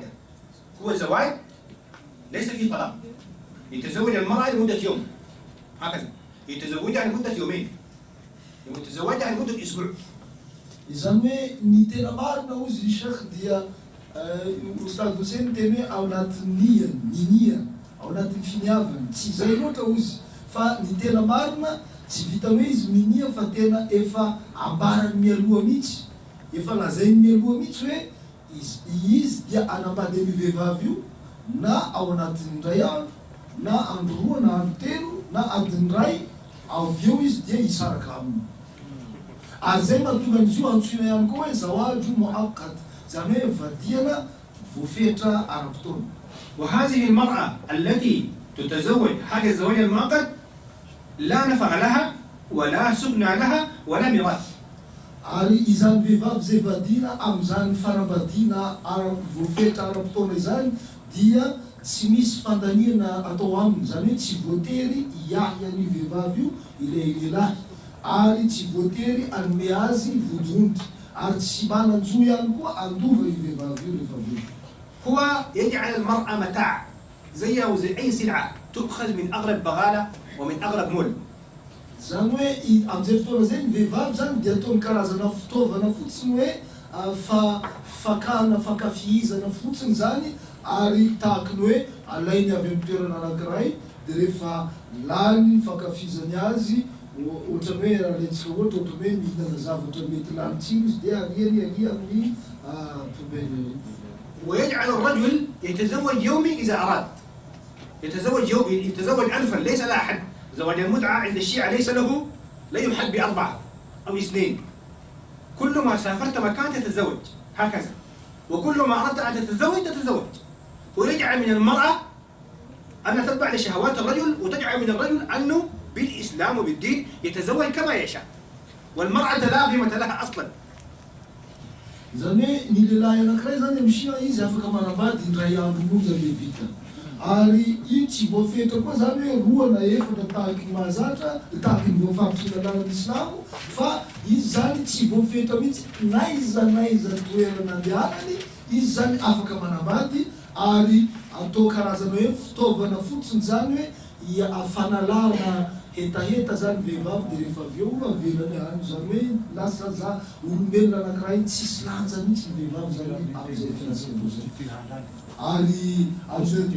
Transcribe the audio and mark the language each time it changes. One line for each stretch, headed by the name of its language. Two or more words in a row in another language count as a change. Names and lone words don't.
Arabic: هو زواج ليس فيه طلاق. يتزوج المرأة لمدة يوم هكذا، يتزوجها لمدة يومين، يتزوجها لمدة أسبوع.
Malagasy: izany hoe ny tena marina ozy Sheikh dia Ustad Hussein teny hoe ao anatin'ny niany ao anatin'ny finiavana tsy izay loatra ozy fa ny tena marina tsy vita hoe izy minia fa tena efa ambarany mialoha mihitsy, efa lazainy mialoha mihitsy hoe izy dia anambady amin'ny vehivavy io na ao anatin'ny ray andro na andro 2 na andro 3 na adiny ray avy eo izy dia hisaraka aminy. ary zay mahatonga an'izy io antsoina ihany koa hoe
Arabic: زواج مؤقت,
Malagasy: zany hoe vadiana voafetra ara-potoana.
Arabic: وهذه المرأة التي تتزوج هذا الزواج المؤقت لا نفع لها ولا سكن لها ولا ميراث.
Malagasy: ary izany vehivavy zay vadiana amin'izany fanambadiana voafetra ara-potoana izany dia tsy misy fandaniana atao aminy, zany hoe tsy voatery hiahy an'io vehivavy io ilay lehilahy ary tsy voatery anome azy vodondry ary tsy mananjo ihany koa andova io vehivavy io rehefa velo.
Arabic: هو يجعل المرأة متاع زيه وزي أي سلعة تؤخذ من أغلب بغالة ومن أغلب مول.
Malagasy: zany hoe amin'izay fotoana zay ny vehivavy zany dia ataony karazana fitaovana fotsiny hoe fakana fankafihizana fotsiny zany ary tahaka ny hoe alainy avy amin'ny toerana anankiray dia rehefa lany fankafihizany azy ohatrany hoe alaintsika ohatra hoe mihinana zavatra mety lany tsiro izy dia aria amin'ny poubelle.
Arabic: ويجعل الرجل يتزوج يومي إذا أراد، يتزوج يومي، يتزوج ألفا ليس لا حد. زواج المتعة عند الشيعة ليس له، لا يحد ب4 أو 2. كل ما سافرت مكان تتزوج هكذا، وكل ما أردت أن تتزوج تتزوج. ويجعل من المرأة أن تتبع لشهوات الرجل، وتجعل من الرجل أنه بالإسلام وبالدين يتزوج كما يشاء، والمرأة لا قيمة لها أصلا.
Malagasy: zany hoe ny lehilahy anankiray zany amin'ny Shia izy afaka manambady indray andro monja le vita ary io tsy voafetra koa zany hoe 2 na 4 tahaky ny mahazatra tahaky ny voafaritry ny anaran'ny Islamo fa izy zany tsy voafetra mihitsy na iza toerana andehanany izy zany afaka manambady ary atao karazana hoe fitaovana fotsiny zany hoe fanalana hetaheta zany vehivavy dia rehefa avy eo avelany any zany hoe lasa za olombelona anankiray tsisy lanja mihitsy ny vehivavy zany amin'izay fiantsena zay.